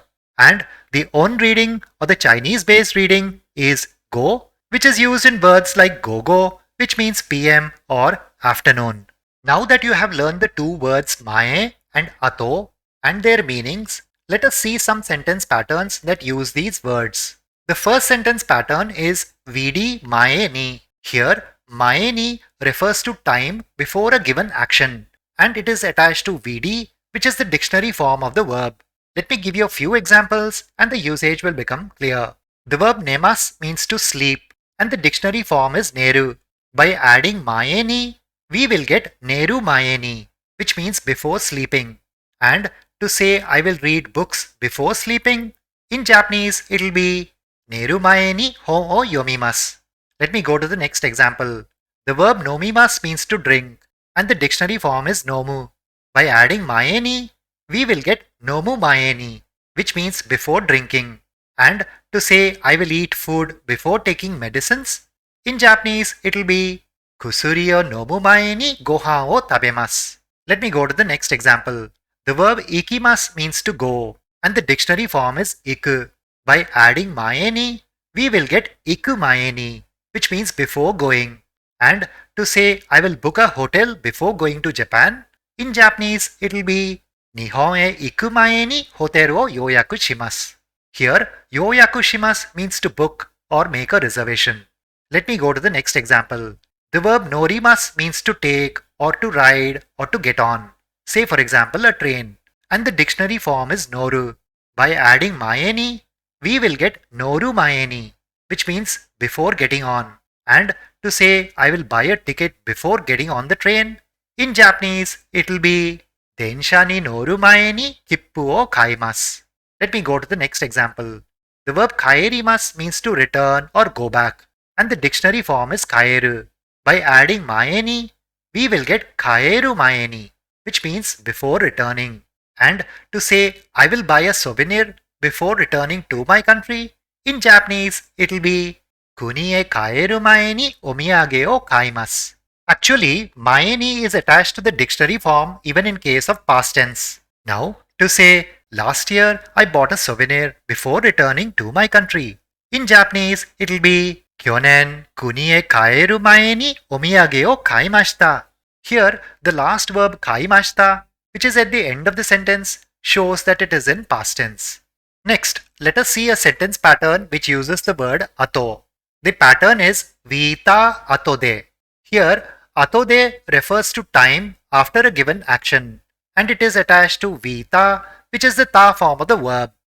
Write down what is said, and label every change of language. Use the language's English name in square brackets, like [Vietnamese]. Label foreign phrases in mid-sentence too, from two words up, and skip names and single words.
[English] And the on reading or the Chinese based reading is go, which is used in words like go, which means PM or afternoon. Now that you have learned the two words mae and ato and their meanings, let us see some sentence patterns that use these words. The first sentence pattern is vidi [Japanese] 前に. [English] Here, [Japanese] 前に [English] refers to time before a given action, and it is attached to vidi, which is the dictionary form of the verb. Let me give you a few examples and the usage will become clear. The verb nemas means to sleep, and the dictionary form is neru. By adding [Japanese] 前に, [English] we will get [Japanese] 寝る前に, [English] which means before sleeping. And to say I will read books before sleeping, in Japanese it will be [Japanese] 寝る前に本を読みます. [English] Let me go to the next example. The verb nomimasu means to drink, and the dictionary form is nomu. By adding [Japanese] 前に, [English] we will get [Japanese] 飲む前に, [English] which means before drinking. And to say I will eat food before taking medicines, in Japanese it will be [Japanese] 薬を飲む前にご飯を食べます. [English] Let me go to the next example. The verb ikimasu means to go, and the dictionary form is iku. By adding [Japanese] 前に, [English] we will get [Japanese] 行く前に, [English] which means before going. And to say I will book a hotel before going to Japan, in Japanese it will be [Japanese] 日本へ行く前にホテルを予約します. [English] Here, [Japanese] 予約します [English] means to book or make a reservation. Let me go to the next example. The verb norimasu means to take or to ride or to get on. Say for example a train, and the dictionary form is noru. By adding [Japanese] 前に, [English] we will get [Japanese] 乗る前に, [English] which means before getting on. And to say I will buy a ticket before getting on the train, in Japanese it will be [Japanese] 電車に乗る前に切符を買います. [English] Let me go to the next example. The verb kaerimasu means to return or go back, and the dictionary form is kaeru. By adding [Japanese] 前に, [English] we will get [Japanese] 帰る前に, [English] which means before returning. And to say I will buy a souvenir before returning to my country, in Japanese it will be [Japanese] 国へ帰る前にお土産を買います. [English] Actually, [Japanese] 前に [English] is attached to the dictionary form even in case of past tense. Now, to say last year I bought a souvenir before returning to my country, in Japanese it will be [Japanese] 去年国へ帰る前にお土産を買いました. [English] Here, the last verb kaimashita, which is at the end of the sentence, shows that it is in past tense. Next, let us see a sentence pattern which uses the word ato. The pattern is vita atode. Here, atode refers to time after a given action, and it is attached to vita, which is the ta form of the verb.